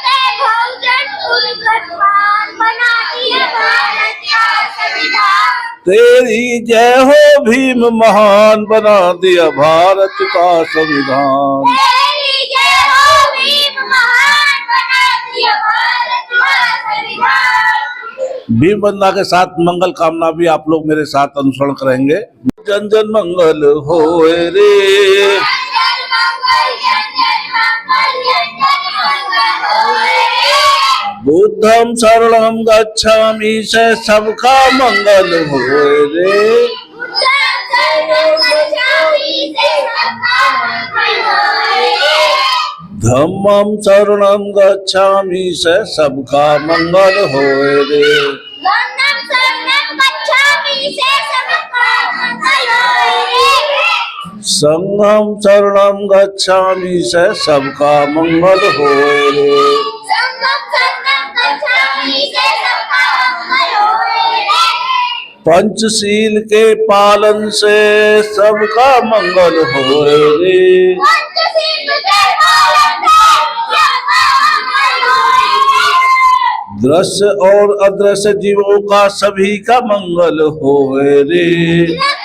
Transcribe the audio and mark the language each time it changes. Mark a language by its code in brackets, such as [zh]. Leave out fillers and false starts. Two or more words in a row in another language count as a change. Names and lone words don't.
[hi] तेरी जय हो भीम, महान बना दिया भारत का संविधान। भीम वंदना के साथ मंगल कामना भी आप लोग मेरे साथ अनुसरण करेंगे। जन जन मंगल होए रे, [pi] बुद्धम शरणम गच्छामि, [hi] से सबका मंगल होए रे। [pi] धम्मम शरणम गच्छामि, [hi] से सबका मंगल होए रे। [pi] संघम शरणम गच्छामि, [hi] से सबका मंगल होए रे। पंचशील के पालन से सबका मंगल होए रे। दृश्य और अदृश्य जीवों का सभी का मंगल होए रे।